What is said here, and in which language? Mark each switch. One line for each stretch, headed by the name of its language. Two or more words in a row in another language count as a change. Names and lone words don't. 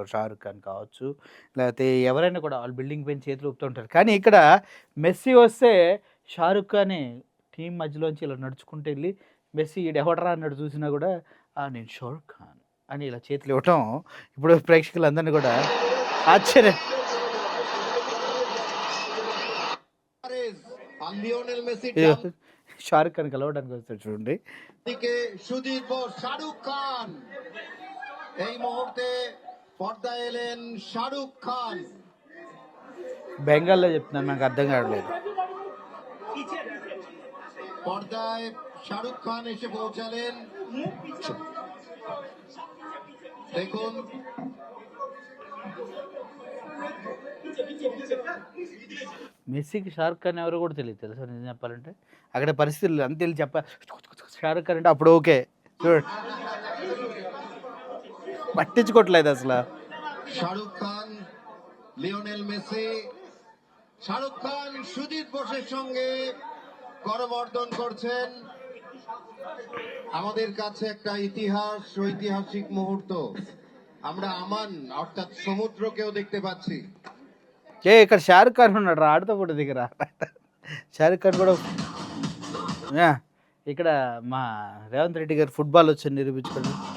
Telugu: షారుఖ్ ఖాన్ కావచ్చు, లేకపోతే ఎవరైనా కూడా వాళ్ళు బిల్డింగ్ పైన చేతులు ఊపుతూ ఉంటారు. కానీ ఇక్కడ మెస్సీ వస్తే షారుఖ్ ఖానే టీం మధ్యలోంచి ఇలా నడుచుకుంటూ వెళ్ళి మెస్సీ ఈడెవడరా అన్నట్టు చూసినా కూడా నేను షారుఖ్ ఖాన్ అని ఇలా చేతులు ఇవ్వటం ఇప్పుడు ప్రేక్షకులందరినీ కూడా ఆశ్చర్యం. लियोनेल मेसी షారుఖ్ ఖాన్ కలవడానికి వస్తాడు చూడండి.
Bangla: দিকে সুদীপ বোস শাহরুখ খান এই মুহূর্তে পর্দায় এলেন শাহরুখ খান
Telugu: బెంగాల్లో చెప్తున్నాను, నాకు అర్థం కావట్లేదు.
Bangla: পর্দায় শাহরুখ খান এসে পৌঁছালেন দেখুন
Telugu: మెస్సీకి షారుఖ్ ఖాన్ ఎవరో కూడా తెలియదు తెలుసా నిజం చెప్పాలంటే. అక్కడ పరిస్థితులు అంత తెలిసి షారుఖ్ ఖాన్ అంటే అప్పుడు ఓకే చూడండి పట్టించుకోవట్లేదు అసలు.
Bangla: শাহরুখ খান লিওনেল মেসি শাহরুখ খান সুজিত বোসের সঙ্গে করমর্দন করছেন আমাদের কাছে একটা ইতিহাস ঐতিহাসিক মুহূর্ত আমরা আমান অর্থাৎ সমুদ্রকেও দেখতে পাচ্ছি
Telugu: ఇక్కడ షారుఖ్ ఖాన్ ఉన్నాడు రా ఆడుతూ కూడా దగ్గర. షారుఖ్ ఖాన్ కూడా ఇక్కడ మా రేవంత్ రెడ్డి గారు ఫుట్బాల్ వచ్చి నిరూపించుకోండి.